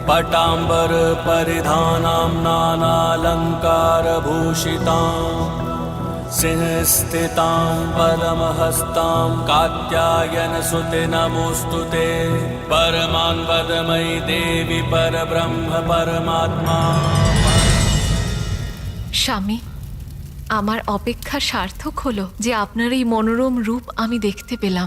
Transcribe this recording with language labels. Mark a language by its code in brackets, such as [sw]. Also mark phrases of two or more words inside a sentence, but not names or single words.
[sa] पीताम्बर परिधानां नानालङ्कारभूषिताम् सिंहस्थितां पद्महस्तां कात्यायनसुते नमोऽस्तु ते परमान्वदमयि देवी परब्रह्म परमात्मा। [bn] স্বামী, আমার অপেক্ষা সার্থক হলো যে আপনার এই মনোরম রূপ আমি দেখতে পেলাম।